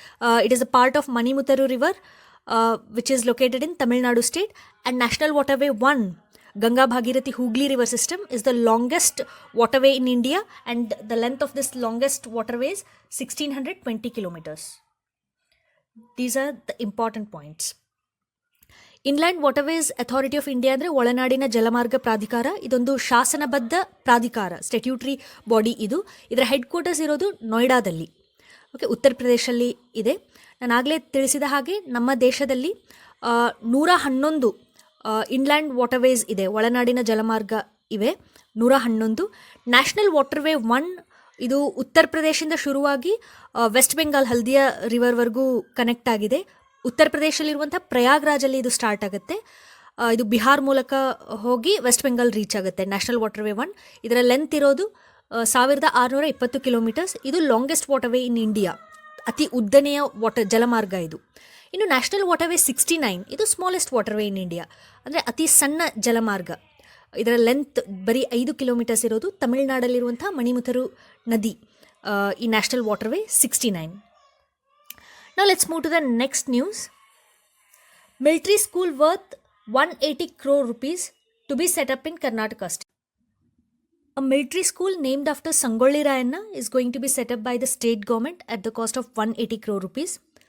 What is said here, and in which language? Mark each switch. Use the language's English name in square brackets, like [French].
[English] It is a part of Manimutaru River, which is located in Tamil Nadu state. And National Waterway 1, Ganga Bhagirathi Hooghly River System, is the longest waterway in India, and the length of this longest waterway is 1620 kilometers. These are the important points. [Kannada] Inland waterways authority of India ಅಂದರೆ ಒಳನಾಡಿನ ಜಲಮಾರ್ಗ ಪ್ರಾಧಿಕಾರ. ಇದೊಂದು ಶಾಸನಬದ್ಧ ಪ್ರಾಧಿಕಾರ, statutory body ಇದು. ಇದರ head quarters ಇರೋದು ನೋಯ್ಡಾದಲ್ಲಿ. Okay, ಉತ್ತರ ಪ್ರದೇಶಲ್ಲಿ ಇದೆ. ನಾನು ಆಗಲೇ ತಿಳಿಸಿದ ಹಾಗೆ ನಮ್ಮ ದೇಶದಲ್ಲಿ 111 ಇನ್ಲ್ಯಾಂಡ್ ವಾಟರ್ವೇಸ್ ಇದೆ, ಒಳನಾಡಿನ ಜಲಮಾರ್ಗ ಇವೆ 111. ನ್ಯಾಷನಲ್ ವಾಟರ್ವೇ 1 ಇದು ಉತ್ತರ ಪ್ರದೇಶದಿಂದ ಶುರುವಾಗಿ ವೆಸ್ಟ್ ಬೆಂಗಾಲ್ ಹಲ್ದಿಯಾ ರಿವರ್ವರೆಗೂ ಕನೆಕ್ಟ್ ಆಗಿದೆ. ಉತ್ತರ ಪ್ರದೇಶದಲ್ಲಿರುವಂಥ ಪ್ರಯಾಗ್ರಾಜಲ್ಲಿ ಇದು ಸ್ಟಾರ್ಟ್ ಆಗುತ್ತೆ. ಇದು ಬಿಹಾರ್ ಮೂಲಕ ಹೋಗಿ ವೆಸ್ಟ್ ಬೆಂಗಾಲ್ ರೀಚ್ ಆಗುತ್ತೆ. ನ್ಯಾಷನಲ್ ವಾಟರ್ವೇ 1 ಇದರ ಲೆಂತ್ ಇರೋದು 1620 ಕಿಲೋಮೀಟರ್ಸ್. ಇದು ಲಾಂಗೆಸ್ಟ್ ವಾಟರ್ವೇ ಇನ್ ಇಂಡಿಯಾ, ಅತಿ ಉದ್ದನೆಯ ಜಲಮಾರ್ಗ ಇದು. ಇನ್ನು ನ್ಯಾಷನಲ್ ವಾಟರ್ವೇ 69 ಇದು ಸ್ಮಾಲೆಸ್ಟ್ ವಾಟರ್ವೇ ಇನ್ ಇಂಡಿಯಾ, ಅಂದರೆ ಅತಿ ಸಣ್ಣ ಜಲಮಾರ್ಗ. ಇದರ ಲೆಂತ್ ಬರೀ 5 ಕಿಲೋಮೀಟರ್ಸ್ ಇರೋದು. ತಮಿಳುನಾಡಲ್ಲಿರುವಂಥ ಮಣಿಮುತರು ನದಿ ಈ national ವಾಟರ್ವೇ 69. [English] Now let's move to the next news. Military school worth 180 crore rupees to be set up in Karnataka state. A military school named after Sangolli Rayanna is going to be set up by the state government at the cost of 180 crore rupees.